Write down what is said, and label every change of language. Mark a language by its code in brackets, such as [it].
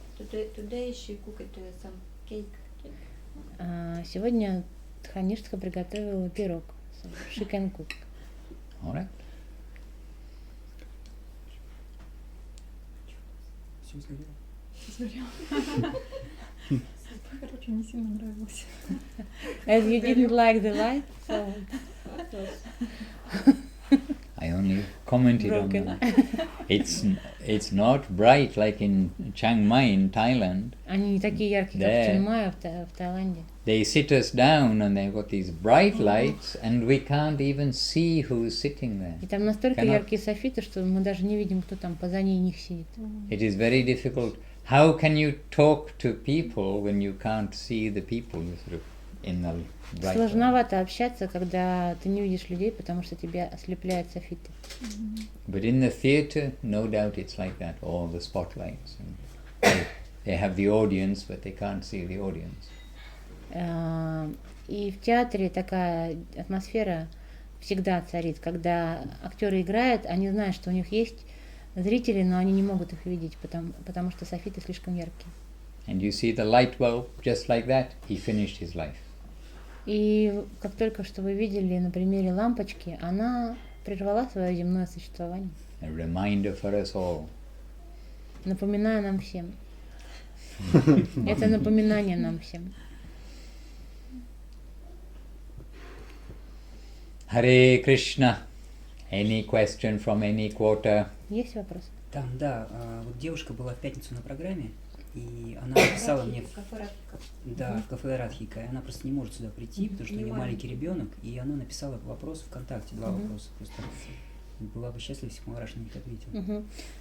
[en] Today she cooked some cake. [ru] Сегодня Дхаништха приготовила пирог. [en] She can cook. All right. [ru] Все сгорело. Короче, не сильно нравилось. [en] As you didn't like the light, so I only commented broken. on that. It's not bright like in Chiang Mai in Thailand. [ru] Они не такие яркие, как в Чанмае, в Таиланде. [en] They sit us down and they've got these bright lights and we can't even see who's sitting there. [ru] И там настолько яркие софиты, что мы даже не видим, кто там позади них сидит. [en] It is very difficult. How can you talk to people when you can't see the people sort of in the bright light? [ru] Сложновато общаться, когда ты не видишь людей, потому что тебя ослепляют софиты. [en] But in the theatre, no doubt it's like that. All the spotlights. And they have the audience, but they can't see the audience. [ru] И в театре такая атмосфера всегда царит, когда актеры играют, они знают, что у них есть зрители, но они не могут их видеть, потому что софиты слишком яркие. [en] And you see the light bulb, just like that, he finished his life. [ru] И как только что вы видели на примере лампочки, она прервала свое земное существование. [en] A reminder for us all. [ru] Напоминая нам всем. Это напоминание нам всем. [en] Hare Krishna. Any question from any quarter? [ru] Есть вопрос? Там, да, вот девушка была в пятницу на программе, и она написала мне в кафе Радхика, и она просто не может сюда прийти, потому что у нее маленький ребенок, и она написала вопрос ВКонтакте, два вопроса, просто была бы счастлива, если бы Махарадж на них ответил.